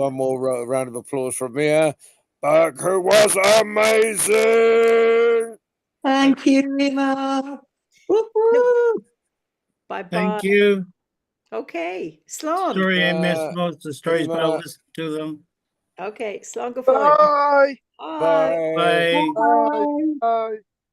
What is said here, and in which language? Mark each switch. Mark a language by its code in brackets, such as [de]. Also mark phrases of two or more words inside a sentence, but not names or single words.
[en] one more round of applause from Eimear Burke, who was amazing. Thank you, Ema. Woo-hoo. Bye-bye. Thank you. Okay. Slán. Sorry I missed most of the stories, but I'll Eimear, listen to them. [ga] Okay. Slán go fóill. [en] Bye. Bye. bye. Bye. Bye. Bye. Bye.